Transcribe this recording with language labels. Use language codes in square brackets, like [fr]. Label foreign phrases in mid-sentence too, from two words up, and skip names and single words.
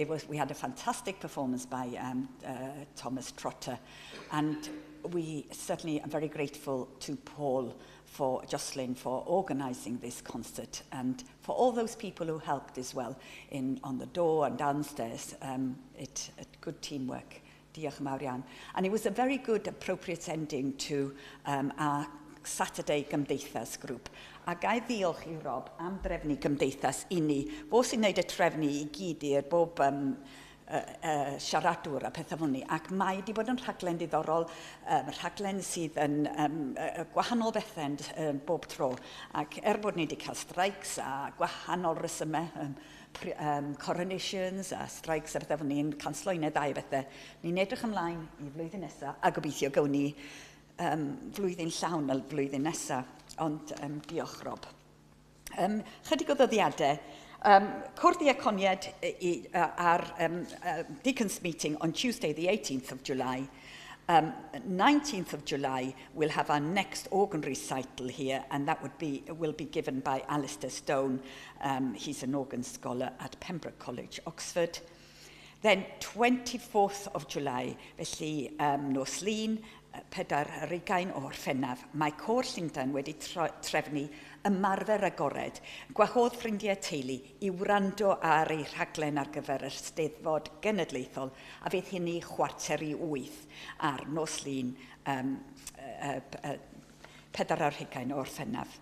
[en] We had a fantastic performance by Thomas Trotter, and we certainly are very grateful to Paul Jocelyn for organising this concert, and for all those people who helped as well on the door and downstairs. Good teamwork. [cy] Diolch yn fawr iawn. [en] And it was a very good, appropriate ending to our Saturday Gymdeithas group. [cy] A gai ddiolch i Rob am drefnu Gymdeithas i ni. Fo sy'n gwneud y trefnu i gyd i'r bob siaradwr a pethau fel ni. Ac mae wedi bod yn rhaglen diddorol, rhaglen sydd yn gwahanol bethau bob tro. Ac bod ni wedi cael streics a gwahanol resymau, coronations a streics a bethau fel ni'n canslo un neu ddau bethau. Ni'n edrych ymlaen i flwyddyn nesaf a gobeithio gawn ni flwyddyn llawn y flwyddyn nesaf. Ond diolch, Rob. Chydig o ddyddiadau. Cwrdd i econiad ar [en] Deacon's meeting on Tuesday, the 18th of July. 19th of July, we'll have our next organ recital here, and that will be given by Alistair Stone. He's an organ scholar at Pembroke College, Oxford. Then 24th of July, [cy] felly nos Lun, 40 o Orffennaf, mae Côr Llundain wedi trefnu ymarfer agored, gwahodd ffrindiau teulu i wrando ar ei rhaglen ar gyfer y Steddfod Genedlaethol, a fydd hynny 7:45 ar nos Lun 40 o Orffennaf.